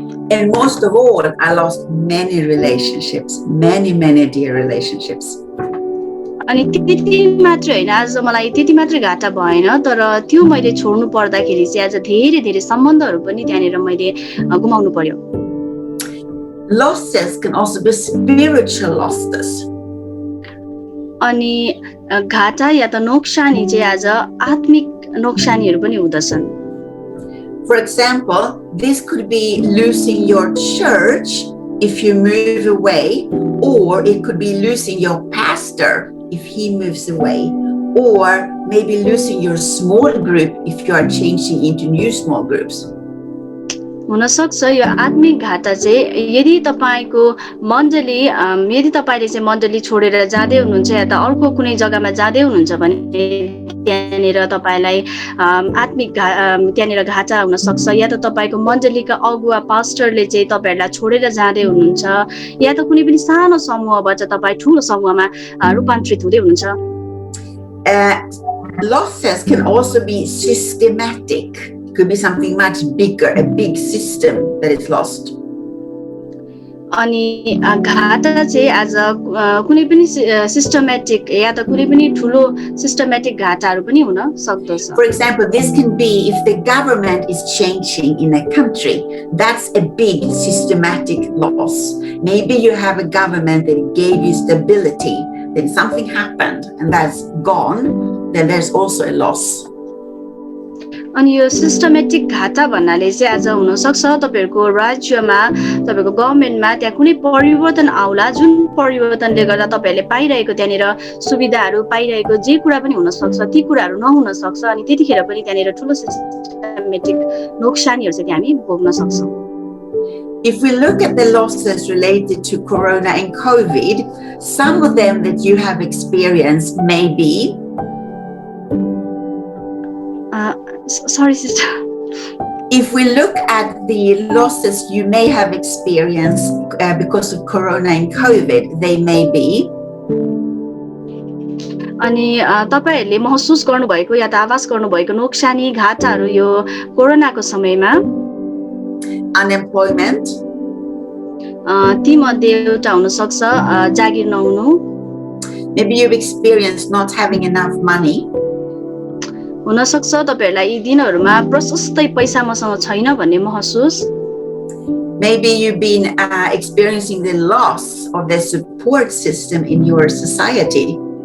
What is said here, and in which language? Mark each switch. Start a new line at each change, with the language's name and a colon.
English: And most of all I lost many relationships, many dear relationships.
Nepali: अनि त्यति मात्र हैन आज मलाई त्यति मात्र घाटा भएन तर त्यो मैले छोड्नु पर्दाखेरि चाहिँ आज धेरै सम्बन्धहरु पनि त्यहाँनिर मैले गुमाउनु पर्यो।
English: Losses can also be spiritual losses.
Nepali: अनि घाटा या त नोक्सानी चाहिँ आज आत्मिक नोक्सानीहरु पनि हुँदछन्।
English: For example, this could be losing your church if you move away, or it could be losing your pastor if he moves away, or maybe losing your small group if you are changing into new small groups.
Nepali: हुनसक्छ यो आत्मिक घाटा चाहिँ यदि तपाईँको मण्डली यदि तपाईँले चाहिँ मण्डली छोडेर जाँदै हुनुहुन्छ या त अर्को कुनै जग्गामा जाँदै हुनुहुन्छ भने त्यहाँनिर तपाईँलाई आत्मिक त्यहाँनिर घाटा हुन सक्छ या त तपाईँको मण्डलीका अगुवा पास्टरले चाहिँ तपाईँहरूलाई छोडेर जाँदै हुनुहुन्छ या त कुनै पनि सानो समूहबाट तपाईँ ठुलो समूहमा रूपान्तरित हुँदै हुनुहुन्छ
English: Losses can also be systematic. It could be something much bigger, a big system that is lost.
Nepali: अनि घाटा चाहिँ आज कुनै पनि सिस्टमेटिक या त कुनै पनि ठुलो सिस्टमेटिक घाटाहरू पनि हुन सक्दछ
English: For example, this can be if the government is changing in a country. That's a big systematic loss. Maybe you have a government that gave you stability, then something happened and that's gone, then there's also a loss.
Nepali: अनि यो systematic घाटा भन्नाले चाहिँ आज हुनसक्छ तपाईँहरूको राज्यमा तपाईँको गभर्मेन्टमा त्यहाँ कुनै परिवर्तन आउला जुन परिवर्तनले गर्दा तपाईँहरूले पाइरहेको त्यहाँनिर सुविधाहरू पाइरहेको जे कुरा पनि हुनसक्छ ती कुराहरू नहुन सक्छ अनि त्यतिखेर पनि त्यहाँनिर ठुलो सिस्टमेटिक नोक्सानीहरू चाहिँ हामी भोग्न सक्छौँ
English: If we look at the losses related to Corona and COVID, some of them that you have experienced may be sorry sister if we look at the losses you may have experienced because of Corona and COVID, they may be
Nepali: अनि तपाईहरुले महसुस गर्नुभएको या त आवाज गर्नुभएको नोक्सानी घाटाहरू यो कोरोनाको समयमा
English: unemployment,
Nepali: ती मध्ये एउटा हुन सक्छ जागिर नहुनु
English: maybe you've experienced not having enough money,
Nepali: हुन सक्छ तपाईहरुलाई यी दिनहरुमा प्रशस्तै पैसा मसँग छैन भन्ने महसुस
English: maybe you've been experiencing the loss of the support system in your society.